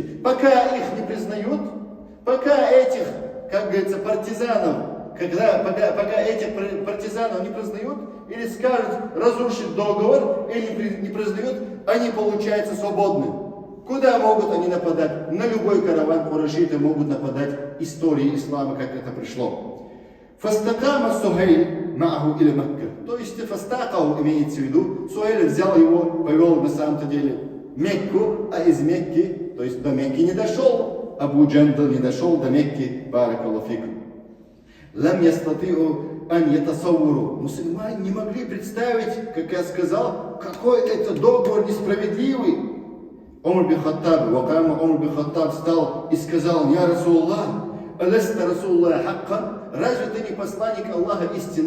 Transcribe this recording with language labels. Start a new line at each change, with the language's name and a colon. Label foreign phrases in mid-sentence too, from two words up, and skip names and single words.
Russian: Пока их не признают, пока этих, как говорится, партизанов, пока этих партизанов не признают, или скажут разрушить договор, или не признают, они получаются свободны. Куда могут они нападать? На любой караван курайшиты могут нападать. Истории ислама, как это пришло.
Arabic: فاستقام سهيل معه إلى مكة.
Russian: То есть фастакаху имеется в виду. Сухайль взял его, повел на самом-то деле Мекку, а из Мекки, то есть до Мекки не дошел. Абу Джандал не дошел до Мекки.
Arabic: بارك الله فيكم. لم يستطيعوا أن يتصوروا.
Russian: Мусульмане не могли представить, как я сказал, какой это договор несправедливый. Умар бин Хаттаб, Умар бин Хаттаб встал и сказал:
Arabic: «يا رسول الله، ألست رسول الله حقا,
Russian: разве ты не посланник Аллаха истины?»